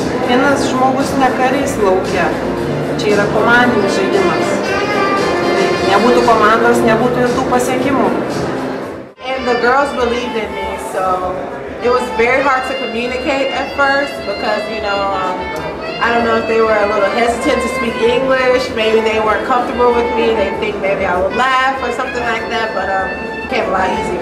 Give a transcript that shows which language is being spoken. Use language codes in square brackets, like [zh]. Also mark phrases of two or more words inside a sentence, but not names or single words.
[lt] Vienas žmogus ne karys laukia. Čia yra komandinis žaidimas. Nebūtų komandos, nebūtų ir tų pasiekimų. [en] And the girls believed in me, so it was very hard to communicate at first because, you know, I don't know if they were a little hesitant to speak English, maybe they weren't comfortable with me, they think maybe I would laugh or something like that, but it became a lot easier.